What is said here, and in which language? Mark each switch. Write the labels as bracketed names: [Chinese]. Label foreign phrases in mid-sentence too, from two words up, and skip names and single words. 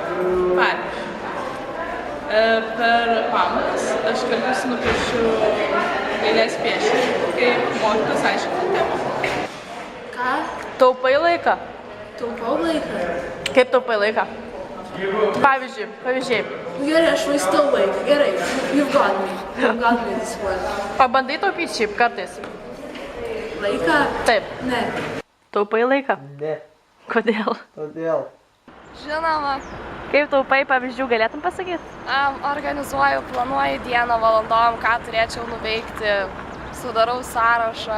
[Lithuanian] Pavyzdžiui, per pamokas aš kartais nupiešiu eilės piešinį, kai mokytojas aiškina temą. Ką? Taupai laiką? Taupau laiką? Kaip taupai laiką? Pavyzdžiai. Gerai, aš vaistau laiką. Gerai, [English] you've got me this one. [Lithuanian] O bandai taupyti šiaip kartais? Laiką? Taip. Ne. Taupai laiką? Ne. Kodėl? Todėl. Žinoma, Kaip taupai pavyzdžių galėtum pasakyti? organizuoju, planuoju dieną valandom, ką turėčiau nuveikti, sudarau sąrašą.